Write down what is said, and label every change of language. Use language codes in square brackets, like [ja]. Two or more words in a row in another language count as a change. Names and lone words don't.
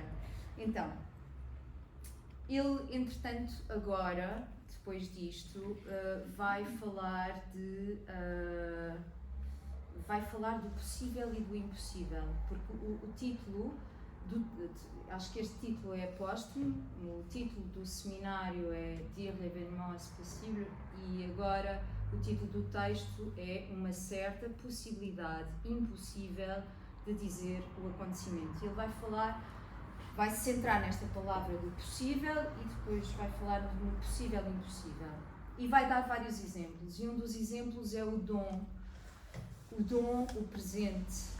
[pt] Então, ele, entretanto, agora, depois disto, vai falar do possível e do impossível, porque o título, acho que este título é póstumo, o título do seminário é Dire l'événement est possible, e agora o título do texto é Uma certa possibilidade impossível de dizer o acontecimento. Ele vai se centrar nesta palavra do possível e depois vai falar no possível e impossível. E vai dar vários exemplos, e um dos exemplos é o dom, o presente.